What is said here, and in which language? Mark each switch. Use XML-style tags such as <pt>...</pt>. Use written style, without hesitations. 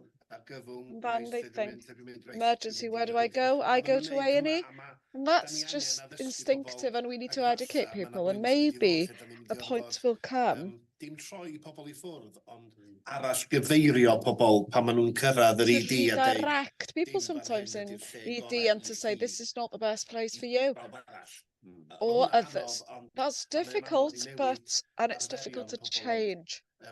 <en>And then they think, emergency, where do I go? I go to A&E. And that's just instinctive, and we need to educate people. And maybe a point will come</en> <cy>dim troi pobl I ffwrdd, ond arall gyfeirio pobl pan maen nhw'n cyrraedd yr ED.</cy> <en>To redirect people sometimes in ED and to say, this is not the best place for you. Or others. That's difficult, and it's difficult to change.</en>